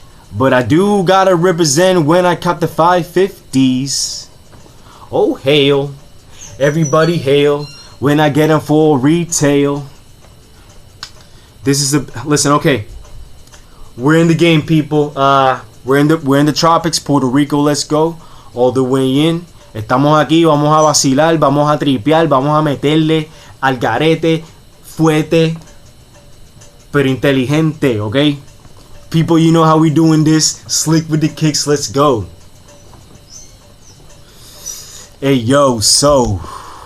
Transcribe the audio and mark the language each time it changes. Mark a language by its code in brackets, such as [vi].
[en] But I do gotta represent when I cop the 550s. Oh, hail. Everybody hail. When I get them for retail. Listen, okay. We're in the game, people. We're in the tropics, Puerto Rico, let's go. All the way in. [es] Estamos aquí, vamos a vacilar, vamos a tripear, vamos a meterle al garete, fuerte, pero inteligente, ¿ok? [en] People, you know how we doing this. Slick with the kicks, let's go. Hey, yo, so